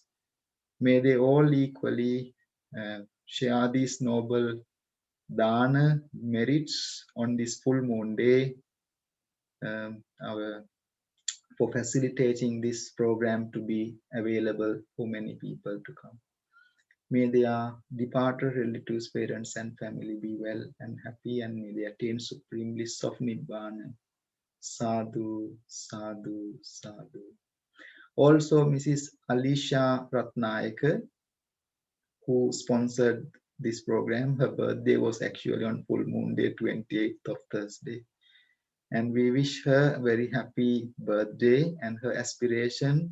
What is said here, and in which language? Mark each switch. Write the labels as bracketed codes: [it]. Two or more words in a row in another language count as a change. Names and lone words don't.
[en] May they all equally share these noble dana merits on this full moon day for facilitating this program to be available for many people to come. May their departed relatives, parents, and family be well and happy, and may they attain supreme bliss of Nibbana. [pi] Sadhu, sadhu, sadhu. [en] Also, Mrs. Alisha Ratnayaka, who sponsored this program, her birthday was actually on full moon day, 28th of Thursday. And we wish her a very happy birthday and her aspiration.